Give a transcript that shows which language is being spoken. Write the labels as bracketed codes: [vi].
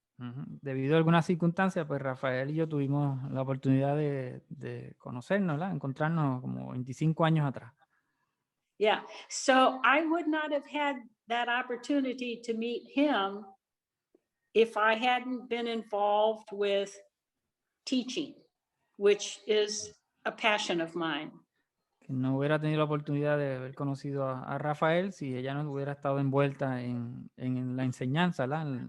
[es] Debido a algunas circunstancias, pues Rafael y yo tuvimos la oportunidad de conocernos, ¿verdad? Encontrarnos como 25 años atrás. [en] Yeah, so I would not have had that opportunity to meet him if I hadn't been involved with teaching, which is a passion of mine. [es] Que no hubiera tenido la oportunidad de haber conocido a Rafael si ella no hubiera estado envuelta en la enseñanza, ¿verdad?